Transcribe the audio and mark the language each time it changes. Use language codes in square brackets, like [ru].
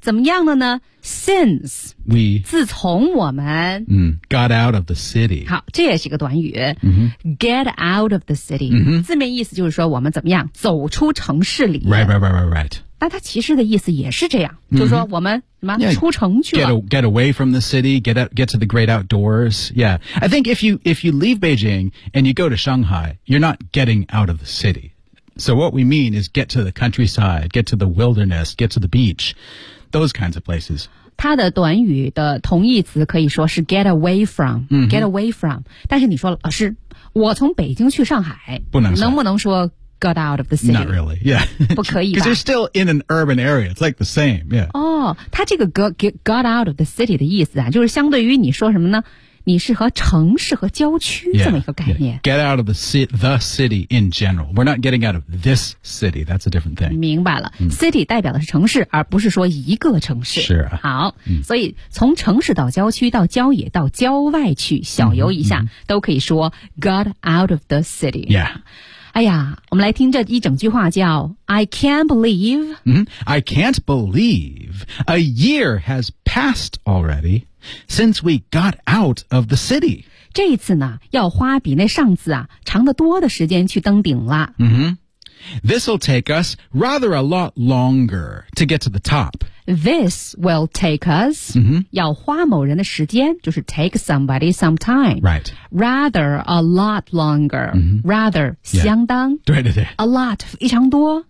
[zh] 怎么样了呢？ [en] Since we [zh] 自从我们、 [en] got out of the city [zh] 好这也是一个短语、 [en] get out of the city、 [zh] 字面意思就是说我们怎么样走出城市里 [en] right [zh] 但它其实的意思也是这样、就是说我们什么、出城去了 [en] get away from the city get to the great outdoors yeah I think if you leave Beijing and you go to Shanghai you're not getting out of the citySo what we mean is get to the countryside, get to the wilderness, get to the beach, those kinds of places. [zh] 它的短语的同义词可以说是 [en] get away from,、 [zh] get away from. 但是你说老师我从北京去上海不能能不能说 [en] got out of the city? Not really, yeah. [zh] 不可以吧。 [en] Because you're still in an urban area, it's like the same, yeah. [zh] 哦它这个 [en] got out of the city [zh] 的意思啊就是相对于你说什么呢你是和城市和郊区这么一个概念。 [en] Yeah, yeah. Get out of the city in general. We're not getting out of this city. That's a different thing. [zh] 明白了、City 代表的是城市而不是说一个城市。是啊。好、所以从城市到郊区到郊野到郊外去小游一下、都可以说 [en] got out of the city. Yeah. [zh] 哎呀我们来听这一整句话叫 [en] I can't believe、 I can't believe a year has passed already since we got out of the city [zh] 这一次呢要花比那上次啊长得多的时间去登顶了、 [en] This will take us rather a lot longer to get to the top This will take us、 [zh] 要花某人的时间就是 [en] take somebody some time、 right. Rather a lot longer、Rather、yeah. [zh] 相当对对对 [en] A lot [zh] 非常多、